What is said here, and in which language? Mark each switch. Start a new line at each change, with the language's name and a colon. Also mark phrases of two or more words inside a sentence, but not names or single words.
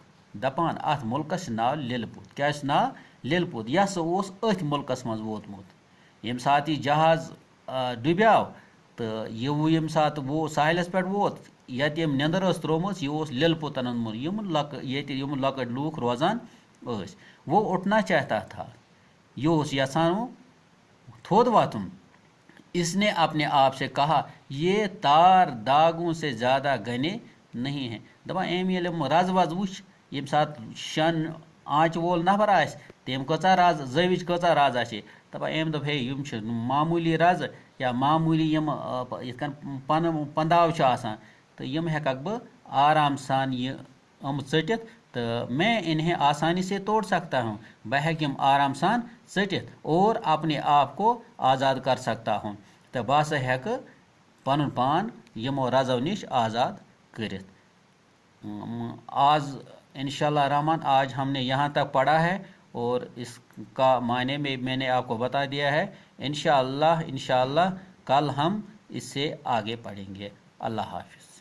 Kashmiri: दपान अत मुल्कस नाव लिलपुत। क्या नाव? लिलपुत। यह ओस अथ मुल्कस मज वोतमुत। यम सात यह जहाज डुब्याव तो यह यम सात वो साहिलस पे वोत यत यम नंदर त्रोम यह लिलपुतन यम लकट लूख रोजान।
Hindi: वो उठना चाहता था,
Kashmiri: यह यसान थोद वातुन।
Hindi: इसने अपने आप से कहा ये तार दागों से ज़्यादा घने नहीं हैं।
Kashmiri: दपा एम ये रज वज वुच यम सात शन आँच वोल नफर आस तम कचा रज जविच कचा रज आसे दपा एम दप हे यम मामूली रज या मामूली यम पन पंदाव तो यम हेक बह आराम सान यम चटित
Hindi: तो मैं इन्हें आसानी से तोड़ सकता हूँ।
Kashmiri: बह हेक यम आराम सान चटित
Hindi: और अपने आप को आज़ाद कर सकता हूँ।
Kashmiri: तो बह हसा हेक पन पान यमो रजो निश आज़ाद करित।
Hindi: आज इंशाल्लाह रहमान आज हमने यहाँ तक पढ़ा है और इसका मायने में मैंने आपको बता दिया है। इंशाल्लाह कल हम इससे आगे पढ़ेंगे। अल्लाह हाफिज़।